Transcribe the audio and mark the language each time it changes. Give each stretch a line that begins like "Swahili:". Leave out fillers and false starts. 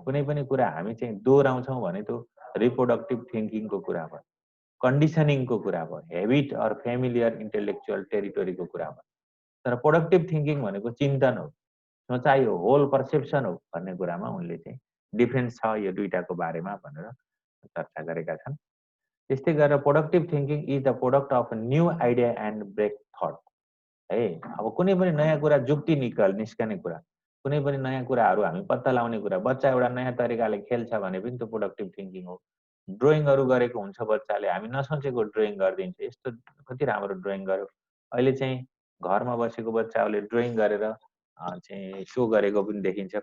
Nepali: कुनै पनि कुरा हामी चाहिँ दोहोऱ्याउँछौँ भने त्यो रिप्रोडक्टिभ थिङ्किङको कुरा भयो, कन्डिसनिङको कुरा भयो,
English: habit or familiar intellectual टेरिटोरीको
Nepali: कुरा भयो। तर प्रोडक्टिभ थिङ्किङ भनेको चिन्तन हो, सोचाइ हो, होल पर्सेप्सन हो भन्ने कुरामा उनले चाहिँ डिफ्रेन्स छ यो दुईटाको बारेमा भनेर चर्चा गरेका छन्। त्यस्तै गरेर
English: Productive thinking is the product of new idea and break thought है।
Nepali: अब कुनै पनि नयाँ कुरा जुक्ति निस्कने कुरा, कुनै पनि नयाँ कुराहरू हामी पत्ता लगाउने कुरा, बच्चा एउटा नयाँ तरिकाले खेल्छ भने पनि त्यो प्रोडक्टिभ थिङ्किङ हो। ड्रइङहरू गरेको हुन्छ बच्चाले, हामी नसोचेको ड्रइङ गरिदिन्छ, यस्तो कति राम्रो ड्रइङ गर्यो। अहिले चाहिँ घरमा बसेको बच्चाहरूले ड्रइङ गरेर चाहिँ सो गरेको पनि देखिन्छ।